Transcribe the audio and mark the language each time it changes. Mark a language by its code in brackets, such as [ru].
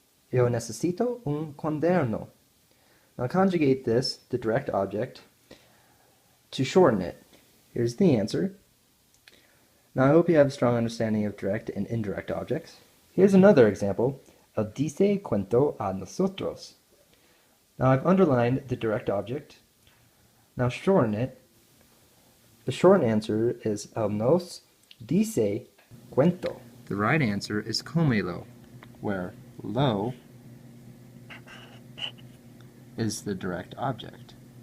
[es] Yo necesito un cuaderno. [en] Now conjugate this, the direct object, to shorten it. Here's the answer. Now I hope you have a strong understanding of direct and indirect objects. Here's another example. [es] Él dice cuento a nosotros. [en] Now I've underlined the direct object. Now shorten it. The short answer is [es] él nos dice cuento. [en] The right answer is cómelo, where lo is the direct object.